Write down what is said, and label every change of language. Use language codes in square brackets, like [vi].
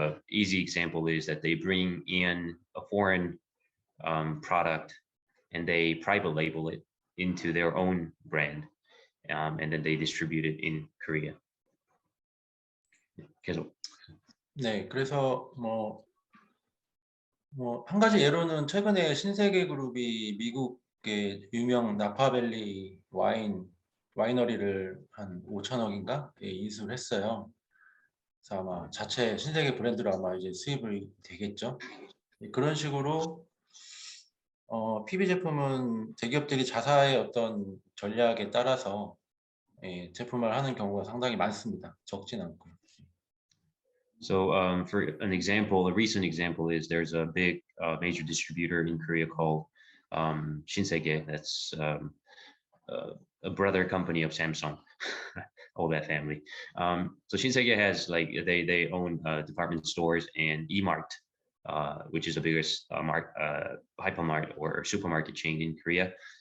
[en] Easy example is that they bring in a foreign product and they private label it into their own brand, and then they distribute it in Korea. [ko] 계속. 네, 그래서 한 가지 예로는 최근에 신세계 그룹이 미국의 유명 나파밸리 와이너리를 한 5천억인가 인수를 했어요. 그래서 아마 자체 신세계 브랜드로 아마 이제 수입이 되겠죠. 그런 식으로 PB 제품은 대기업들이 자사의 어떤 전략에 따라서 제품을 하는 경우가 상당히 많습니다. 적진 않고요. [en] So for an example, a recent example is there's a big major distributor in Korea called Shinsegae. That's a brother company of Samsung, all that family. So Shinsegae has they own department stores and E-Mart, which is the biggest hypermart or supermarket chain in Korea.